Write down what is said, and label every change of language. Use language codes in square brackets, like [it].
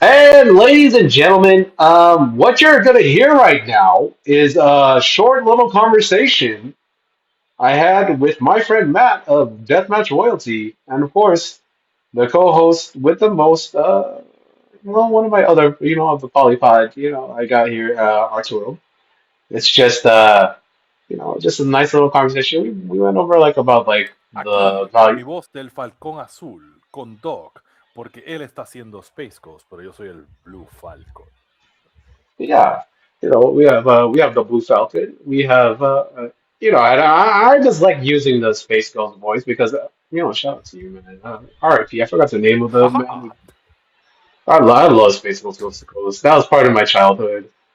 [en] And ladies and gentlemen, what you're going to hear right now is a short little conversation I had with my friend Matt of Deathmatch Royalty, and of course, the co-host with the most, well, one of my other, of the Polypod, I got here, Arturo. It's just, just a nice little conversation. We went over like about like the [es] Aquí, en [en] value. [es] mi voz del Falcón Azul, con Doc, porque él está haciendo Space Ghost, pero yo soy el Blue Falcon. [en] Yeah, we have the Blue Falcon. We have I just like using the Space Ghost voice because shout out to you, man. RIP. I forgot the name of the Haha. man. I love Space Ghost Ghost to Coast. That was part of my childhood.